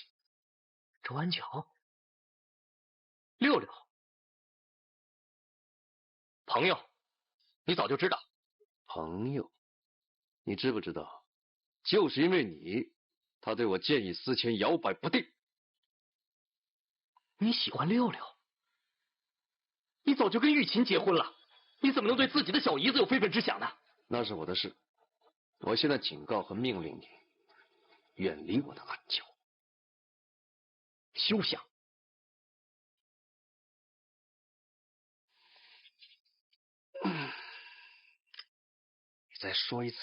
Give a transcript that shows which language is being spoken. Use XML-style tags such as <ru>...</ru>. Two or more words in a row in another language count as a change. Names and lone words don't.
<zh>周安喬，六六，朋友，你早就知道。朋友，你知不知道？就是因為你，他對我见異思遷，搖擺不定，你喜歡六六？你早就跟玉琴結婚了，你怎麼能對自己的小姨子有非分之想呢？那是我的事，我現在警告和命令你，遠離我的暗礁。休想！你再说一次，</zh>